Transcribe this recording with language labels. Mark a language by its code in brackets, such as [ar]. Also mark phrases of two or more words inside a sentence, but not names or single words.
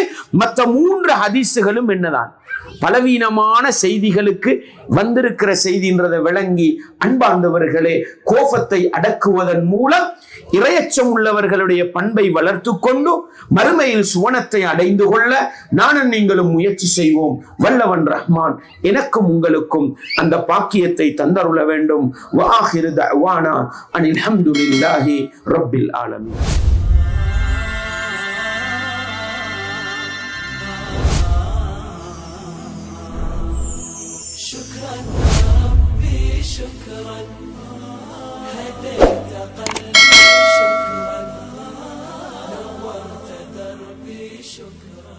[ta] மற்ற 3 ஹதீசுகளும் என்னதான் பலவீனமான செய்திகளுக்கு வந்திருக்கிற செய்தின்றதை விளங்கி, அன்பார்ந்தவர்களே, கோபத்தை அடக்குவதன் மூலம் இறையச்சம் உள்ளவர்களுடைய பண்பை வளர்த்து கொண்டு மறுமையில் சுவனத்தை அடைந்து கொள்ள நானும் நீங்களும் முயற்சி செய்வோம். வல்லவன் ரஹ்மான் எனக்கும் உங்களுக்கும் அந்த பாக்கியத்தை தந்தருள வேண்டும். [ar] وآخر دعوانا أن الحمد لله رب العالمين. شكرا ربي شكرا هديت قلبي شكرا نورت دربي شكرا.